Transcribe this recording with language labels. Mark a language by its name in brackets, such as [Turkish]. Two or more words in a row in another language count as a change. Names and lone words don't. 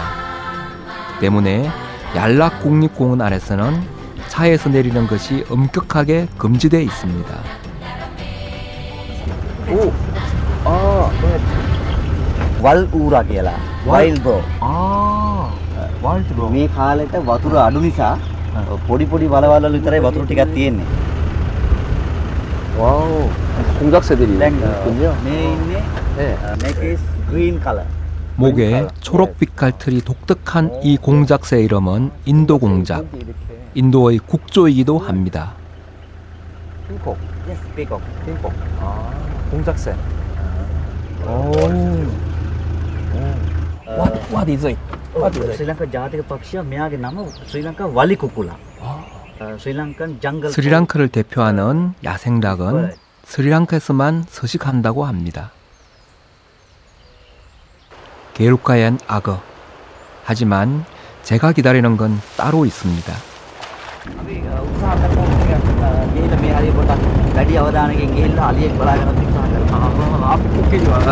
[Korean] 때문에 얄라 국립공원 안에서는 차에서 내리는 것이 엄격하게 금지되어 있습니다. [Sinhala] Walura කියලා. [English] Wild boar. wild boar. [Sinhala] මේ කාලෙට වතුර අඩු නිසා පොඩි පොඩි වලවල් වල විතරයි වතුර ටිකක් තියෙන්නේ. [Korean] 와우, 공작새들이 있군요. [Sinhala] මේ ඉන්නේ [English] neck is green color. [Korean] 목에 초록빛 갈틀이 독특한 이 공작새 이름은 인도 공작, 인도의 국조이기도 합니다. [English] Peacock. Yes, peacock. [Korean] 핑퐁. 공작새. [English] What is it? [Sinhala] ශ්‍රීලංකා ජාතික පක්ෂියා මෙයාගේ නම ශ්‍රීලංකා වලි කුකුලා. [English] ශ්‍රීලංකන් jungle. [Korean] 스리랑카를 대표하는 야생닭은 스리랑카에서만 서식한다고 합니다. 게루카엔 악어. 하지만 제가 기다리는 건 따로 있습니다. 코끼리가